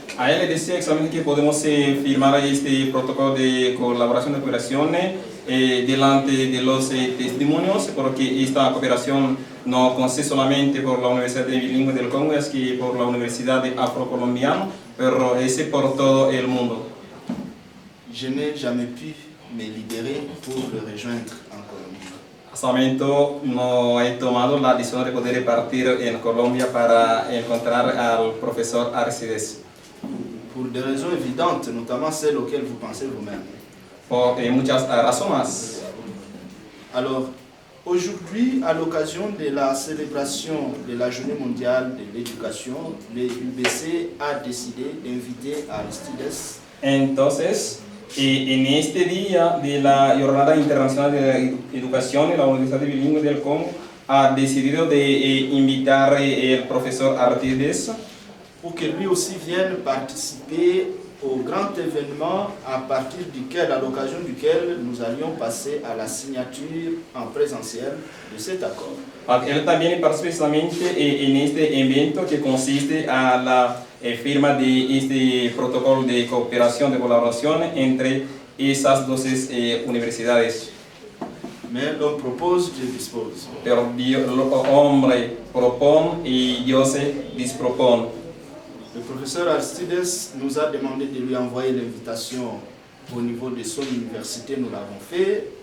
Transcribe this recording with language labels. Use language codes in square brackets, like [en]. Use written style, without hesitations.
[es] A él le decía exactamente que podemos firmar este protocolo de colaboración de cooperación delante de los testimonios, porque esta cooperación no consiste solamente por la Universidad de Bilingue del Congo, es que por la Universidad de Afro-Colombiana, pero es por todo el mundo. [fr] Je n'ai jamais pu me libérer pour le rejoindre en Colombie. [es] Hasta el momento no he tomado la decisión de poder partir en Colombia para encontrar al profesor Aristides. [fr] Pour des raisons évidentes, notamment celles auxquelles vous pensez vous-même. [es] Por muchas razones. [fr] Alors, aujourd'hui, à l'occasion de la célébration de la Journée mondiale de l'éducation, le UBC a décidé d'inviter Aristides [es] Entonces, en este día de la Jornada Internacional de la Educación, la Universidad de Bilingue del Congo ha decidido de invitar al profesor Aristides [fr] pour que lui aussi vienne participer au grand événement à partir duquel, à l'occasion duquel nous allions passer à la signature en présentiel de cet accord. [es] para que él también participe precisamente en este evento que consiste a la firma de este protocolo de cooperación, de colaboración entre esas 12 universidades. [fr] Mais l'homme propose, Dieu dispose. [es] Pero Dios, el hombre propone y Dios se dispropone. [fr] Le professeur Aristides nous a demandé de lui envoyer l'invitation au niveau de son université, nous l'avons fait.